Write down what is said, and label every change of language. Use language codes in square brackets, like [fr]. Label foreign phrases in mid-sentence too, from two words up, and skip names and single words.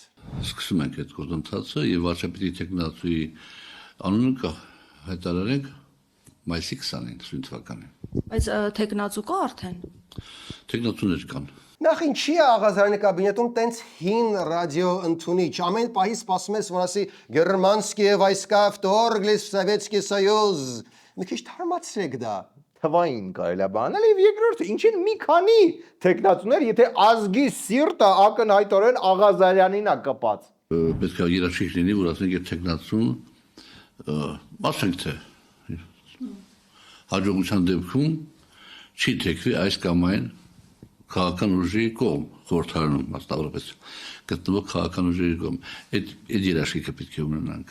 [hy] Սկսում ենք այդ գործընթացը եւ վարչապետի տեխնացուի անունը հայտարարենք մայիսի 20-ին սույն թվականին։ Բայց տեխնացու կա արդեն։ Տեխնացուներ կան։ Նախ ինչի է Աղազարյանի կաբինետում տենց հին ռադիո ընդունիչ։ Ամեն պահի սպասում ես, որ ասի [ru] Германские войска вторглись в Советский Союз։ [hy] Մի քիչ թարմացրեք դա։ Թվային կարելի է բանել եւ երկրորդը ինչին մի քանի տեխնացուներ, եթե ազգի սիրտը ակնհայտորեն Աղազարյանին է կպած։ Պետք է երաշխիք լինի, որ ասենք այդ տեխնացուն ասենք թե հաջողության դեպքում չի թեքվի այս կամ այն քաղաքական ուժի կողմ խորհրդարանում մասնավորապես գտնվող քաղաքական ուժի կողմ այդ երաշխիքը պետք է ունենանք։